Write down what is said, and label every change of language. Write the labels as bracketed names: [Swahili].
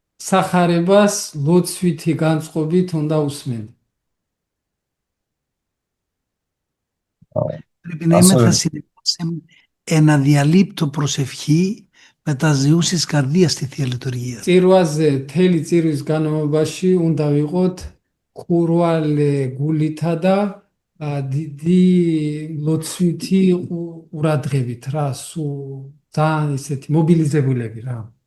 [Georgian] სახარებას ლოცვითი განწყობით უნდა უსმენთ. [Greek] Πρέπει να είμαστε συνεχώς σε ένα διαλείπτο προσευχή με τα ζεούσεις καρδίας στη Θεία Λειτουργία. [Georgian] წირვაზე, მთელი წირვის განმავლობაში უნდა ვიყოთ ხურვალე გულითა და დიდი ლოცვითი ყურადღებით რა, ძალიან ისეთი მობილიზებულები რა.